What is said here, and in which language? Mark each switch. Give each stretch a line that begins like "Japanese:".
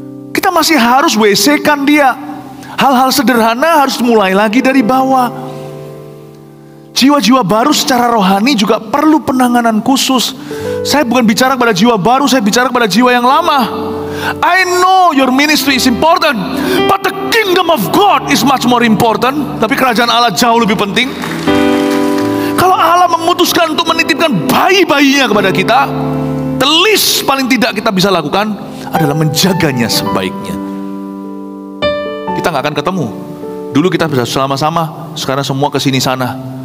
Indonesian: Kita masih harus WC-kan dia. Hal-hal sederhana harus mulai lagi dari bawah. Jiwa-jiwa baru secara rohani juga perlu penanganan khusus. Saya bukan bicara kepada jiwa baru, saya bicara kepada jiwa yang lama.
English: I know your ministry is important, but the kingdom of God is much more important.
Indonesian: Tapi kerajaan Allah jauh lebih penting. Kalau Allah memutuskan untuk menitipkan bayi-bayinya kepada kita,
English: the least
Indonesian: paling tidak kita bisa lakukan adalah menjaganya sebaiknya. Kita nggak akan ketemu. Dulu kita bisa sama-sama, sekarang semua kesini sana.